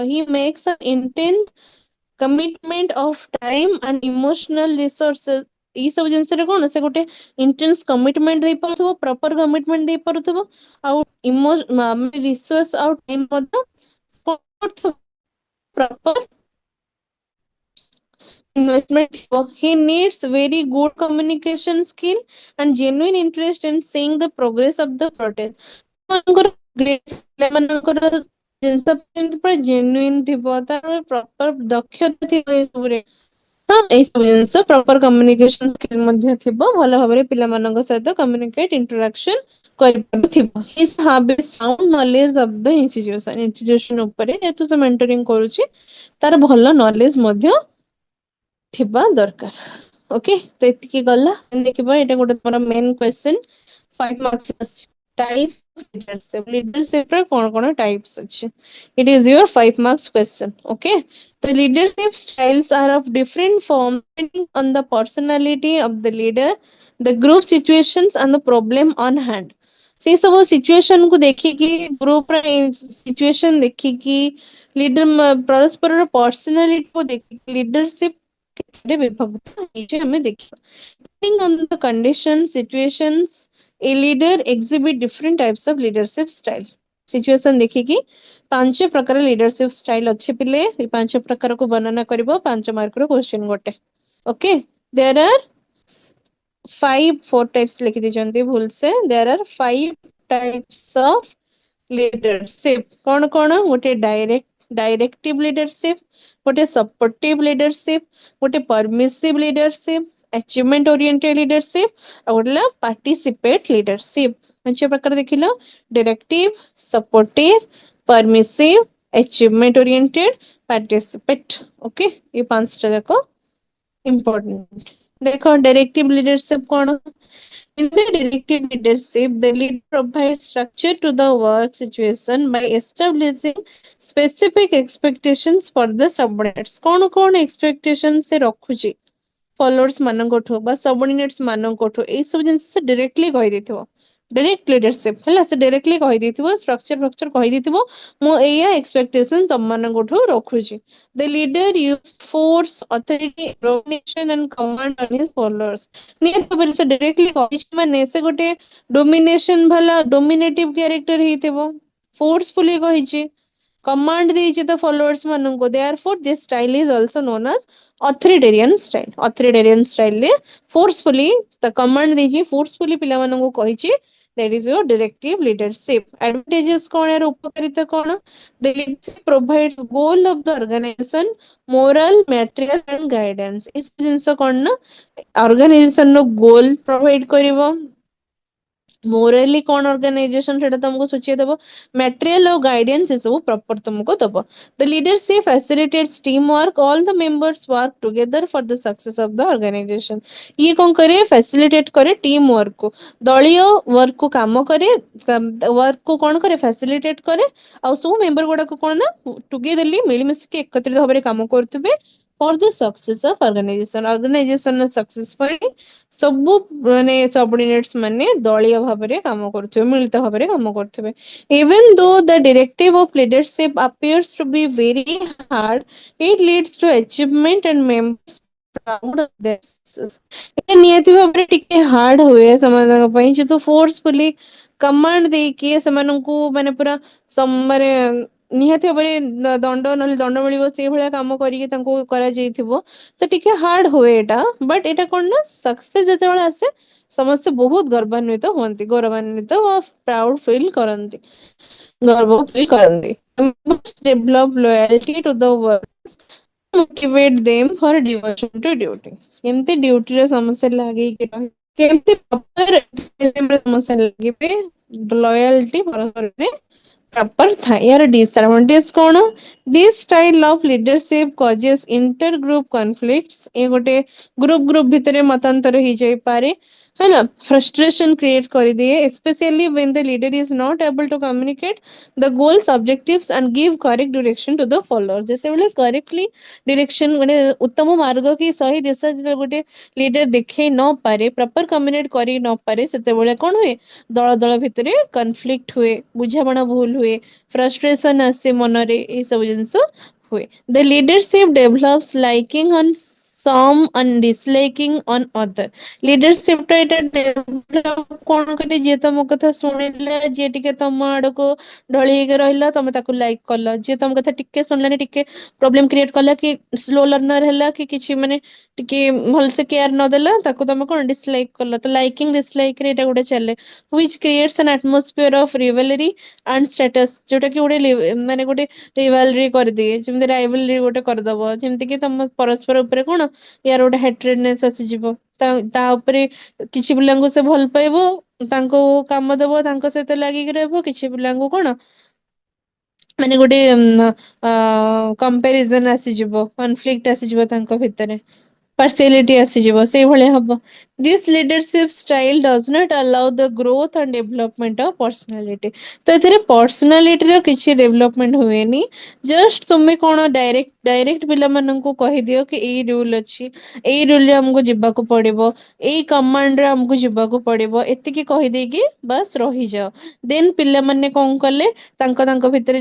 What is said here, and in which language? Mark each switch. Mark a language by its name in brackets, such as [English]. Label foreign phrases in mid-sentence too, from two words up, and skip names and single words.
[English] He makes intense commitment of time and emotional resources. [Odia] ଏଇ ସବୁ ଜିନିଷରେ କଣ ସେ ଗୋଟେ [English] intense commitment [Odia] ଦେଇପାରୁଥିବ, [English] proper commitment [Odia] ଦେଇପାରୁଥିବ, ଆଉ ରିସୋର୍ସ ଆଉ ଟାଇମ ମଧ୍ୟ [English] proper investment [Odia] ଥିବ। [English] He needs very good communication skill and genuine interest in seeing the progress of the protest. [Odia] ମାନଙ୍କର ଜିନିଷ ଯେମିତି ପୁରା genuine ଥିବ, ତାର ପ୍ରପର ଦକ୍ଷତା ଥିବ ଏସବୁରେ। ହଁ, ଏଇ ସବୁ ଜିନିଷ [English] proper communication skill [Odia] ମଧ୍ୟ ଥିବ, ଭଲ ଭାବରେ ପିଲାମାନଙ୍କ ସହିତ [English] communicate interaction [Odia] କରିପାରୁଥିବ। [English] He have a sound knowledge of the institution [Odia] ଉପରେ ଯେହେତୁ ସେ ମେଣ୍ଟରିଂ କରୁଛି, ତାର ଭଲ ନଲେଜ ମଧ୍ୟ ଥିବା ଦରକାର। ଓକେ, ତ ଏତିକି ଗଲା। ଦେଖିବା ଏଇଟା ଗୋଟେ ତମର [English] main question, [Odia] 5 ମାର୍କ୍ସ ଆସିଛି। [English] type leadership, leadership [Odia] ର କଣ କଣ ଟାଇପ୍ସ ଅଛି? [English] It is your 5 marks question. Okay, the leadership styles are of different forms depending on the personality of the leader, the group situations and the problem on hand. [Odia] ସେ ସବୁ ସିଚୁଏସନ କୁ ଦେଖିକି, ଗ୍ରୁପ ର ସିଚୁଏସନ ଦେଖିକି, ଲିଡର ପରସ୍ପରର ପର୍ସନାଲିଟି କୁ ଦେଖିକି ଲିଡରସିପ କେତେଟା ବିଭକ୍ତ ହେଇଛି ଆମେ ଦେଖିବା। [English] Depending on the conditions, situations, a leader exhibit different types of leadership style. [Odia] ସିଚୁଏସନ ଦେଖିକି 5 ପ୍ରକାର [English] leadership style [Odia] ଅଛି ପିଲେ। ଏ 5 ପ୍ରକାରକୁ ବର୍ଣ୍ଣନା କରିବ 5 ମାର୍କ ର କ୍ୱେଶ୍ଚନ ଗୋଟେ। ଓକେ, [English] there are 4 types [Odia] ଲେଖି ଦେଇଛନ୍ତି ଭୁଲସେ। [English] there are 5 types of leadership. [Odia] କଣ କଣ? ଗୋଟେ [English] directive leadership, [Odia] ଗୋଟେ [English] supportive leadership, [Odia] ଗୋଟେ [English] permissive leadership, achievement oriented leadership, [Odia] ଆଉ ଗୋଟେ ହେଲା [English] participate leadership। [Odia] 5 ପ୍ରକାର ଦେଖିଲ, [English] directive, supportive, permissive, achievement oriented, participate। [Odia] ଓକେ, ये 5ଟା ଯାକ important। ଦେଖ [English] directive leadership [Odia] କଣ? [English] In the directive leadership, the leader provides structure to the work situation by establishing specific expectations for the subordinates। [Odia] କଣ କଣ expectations ସେ ରଖୁଛି ଫଲୋଅର୍ସ ମାନଙ୍କଠୁ ବା ସବଅର୍ଡିନେଟ୍ସ ମାନଙ୍କଠୁ, ଏଇ ସବୁ ଜିନିଷ ସେ ଡାଇରେକ୍ଟଲି କହିଦେଇଥିବ। [English] direct leadership [Odia] ହେଲା, ସେ ଡାଇରେକ୍ଟଲି କହିଦେଇଥିବ, ଷ୍ଟ୍ରକ୍ଚର କହିଦେଇଥିବ, ମୁଁ ଏଇଆ ଏକ୍ସପେକ୍ଟେସନ ତମମାନଙ୍କଠୁ ରଖୁଛି। [English] The leader used force, authority, domination and command on his followers। [Odia] ନିହାତି ଭାବରେ ସେ ଡାଇରେକ୍ଟଲି କହିଛି ମାନେ ସେ ଗୋଟେ ଡୋମିନେସନ ବାଲା [English] dominative character [Odia] ହେଇଥିବ, ଫୋର୍ସଫୁଲି କହିଛି, କମାଣ୍ଡ ଦେଇଛି ତା ଫଲୋଅର୍ସ ମାନଙ୍କୁ। [English] therefore this style is also known as authoritarian style। authoritarian style [Odia] ରେ forcefully ତା କମାଣ୍ଡ ଦେଇଛି, forcefully ପିଲାମାନଙ୍କୁ କହିଛି, [English] that is your directive leadership। [Odia] advantages କଣ, ଏହାର ଉପକାରିତା କଣ? [English] The leadership provides goal of the organization, moral, material and guidance। [Odia] ଏଇ ସବୁ ଜିନିଷ କଣ ନା ଅର୍ଗାନାଇଜେସନ ର ଗୋଲ ପ୍ରୋଭାଇଡ କରିବ, ମୋରାଲି କଣ ଅର୍ଗାନାଇଜେସନ ସେଟା ତମକୁ ସୂଚେଇ ଦବ, ମ୍ୟାଟେରିଆଲ ଆଉ ଗାଇଡାନ୍ସ ଏସବୁ ପ୍ରପର ତମକୁ ଦବ। [English] The leadership facilitates teamwork, all the members work together for the success of the organization। [Odia] ଇଏ କଣ କରେ? ଫାସିଲିଟେଟ କରେ [English] team work [Odia] କୁ, ଦଳୀୟ ୱାର୍କ କୁ କାମ କରେ, ୱାର୍କ କୁ କଣ କରେ? ଫାସିଲିଟେଟ କରେ, ଆଉ ସବୁ ମେମ୍ବର ଗୁଡାକ କଣ ନା ଟୁଗେଦରଲି ମିଳିମିଶିକି ଏକତ୍ରିତ ଭାବରେ କାମ କରୁଥିବେ [English] for the success of organization। [Odia] ଅର୍ଗାନାଇଜେସନ ର ସକ୍ସେସ ପାଇଁ ସବୁ ମାନେ ସବଅର୍ଡିନେଟ୍ସ ମାନେ ଦଳୀୟ ଭାବରେ କାମ କରୁଥିବେ, ମିଳିତ ଭାବରେ କାମ କରୁଥିବେ। [English] Even though the directive of leadership appears to be very hard, it leads to achievement and members proud of their success. [Odia] ଏଇଟା ନିହାତି ଭାବରେ ଟିକେ ହାର୍ଡ ହୁଏ ସେମାନଙ୍କ ପାଇଁ ଯେହେତୁ ଫୋର୍ସଫୁଲି କମାଣ୍ଡ ଦେଇକି ସେମାନଙ୍କୁ ମାନେ ପୁରା ମାନେ ନିହାତି ଭାବରେ ଦଣ୍ଡ ନହେଲେ ଦଣ୍ଡ ମିଳିବ ସେଇଭଳିଆ କାମ କରିକି ତାଙ୍କୁ କରାଯାଇଥିବ ତ ଟିକେ ହାର୍ଡ ହୁଏ ଏଇଟା ବଟ୍ ଏଇଟା କଣ ନା ସକ୍ସେସ ଯେତେବେଳେ ଆସେ ସମସ୍ତେ ବହୁତ ଗର୍ବାନ୍ୱିତ ହୁଅନ୍ତି ଗୌରବାନ୍ୱିତ ବା [English] proud feel [Odia] କରନ୍ତି ଗର୍ବ ଫିଲ୍ କରନ୍ତି [English] develop loyalty to the work motivate them for devotion to duty [Odia] କେମିତି ଡ୍ୟୁଟିରେ ସମସ୍ତେ ଲାଗିକି ରହିବେ କେମିତି proper ସମସ୍ତେ ଲାଗିବେ ଲୟାଲିଟି ପରସ୍ପରରେ ପ୍ରପର ଥାଏ ୟାର ଡିସଆଡଭାଣ୍ଟେଜ କଣ [English] this style of leadership causes inter-group conflicts [Odia] ଏ ଗୋଟେ ଗ୍ରୁପ ଭିତରେ ମତାନ୍ତର ହେଇଯାଇପାରେ ହେଲା [English] frustration create [Odia] କରିଦିଏ [English] especially when the leader is not able to communicate the goals objectives and give correct direction to the followers [Odia] ଯେତେବେଳେ [English] correctly direction [Odia] ମାନେ ଉତ୍ତମ ମାର୍ଗ କି ସହି ଦିଶା ଯେତେବେଳେ ଗୋଟେ ଲିଡର ଦେଖେଇ ନ ପାରେ ପ୍ରପର କମ୍ୟୁନିକେଟ କରି ନ ପାରେ ସେତେବେଳେ କଣ ହୁଏ ଦଳ ଦଳ ଭିତରେ କନଫ୍ଲିକ୍ଟ ହୁଏ ବୁଝାମଣା ଭୁଲ ହୁଏ frustration ଆସେ ମନରେ ଏଇ ସବୁ ଜିନିଷ ହୁଏ [English] the leadership develops liking on some and disliking on other [Odia] leadership ଟା ଏଇଟା develop କଣ କରେ ଯିଏ ତମ କଥା ଶୁଣିଲା ଯିଏ ଟିକେ ତମ ଆଡକୁ ଢଳି ହେଇକି ରହିଲା ତମେ ତାକୁ ଲାଇକ୍ କଲ ଯିଏ ତମ କଥା ଟିକେ ଶୁଣିଲାନି ଟିକେ [English] problem create [Odia] କଲା କି [English] slow learner [Odia] ହେଲା କି କିଛି ମାନେ ଟିକେ ଭଲସେ କେୟାର ନଦେଲା ତାକୁ ତମେ କଣ ଡିସଲାଇକ୍ କଲ ତ [English] liking dislike [Odia] ରେ ଏଇଟା ଗୋଟେ ଚାଲେ [English] which creates an atmosphere of rivalry and status [Odia] ଯୋଉଟା କି ଗୋଟେ ମାନେ ଗୋଟେ rivalry କରିଦିଏ ଯେମିତି rivalry ଗୋଟେ କରିଦବ ଯେମିତି କି ତମ ପରସ୍ପର ଉପରେ କଣ ୟାର ଗୋଟେ hatredness ଆସିଯିବ ତା ଉପରେ କିଛି ପିଲାଙ୍କୁ ସେ ଭଲ ପାଇବ ତାଙ୍କୁ କାମ ଦବ ତାଙ୍କ ସହିତ ଲାଗିକି ରହିବ କିଛି ପିଲାଙ୍କୁ କଣ ମାନେ ଗୋଟେ କମ୍ପାରିଜନ ଆସିଯିବ କନଫ୍ଲିକ୍ଟ ଆସିଯିବ ତାଙ୍କ ଭିତରେ partiality ଆସିଯିବ ସେଇଭଳିଆ ହବ [English] this leadership style does not allow the growth and development of personality [Odia] ତ ଏଥିରେ personality ର କିଛି development ହୁଏନି just ତୁମେ କଣ ଡାଇରେକ୍ଟ ପିଲାମାନଙ୍କୁ କହିଦିଅ କି ଏଇ ରୁଲ ଅଛି ଏଇ ରୁଲରେ ଆମକୁ ଯିବାକୁ ପଡିବ ଏଇ କମାଣ୍ଡରେ ଆମକୁ ଯିବାକୁ ପଡିବ ଏତିକି କହିଦେଇକି ବାସ୍ ରହିଯାଅ ଦେନ୍ ପିଲାମାନେ କଣ କଲେ ତାଙ୍କ ଭିତରେ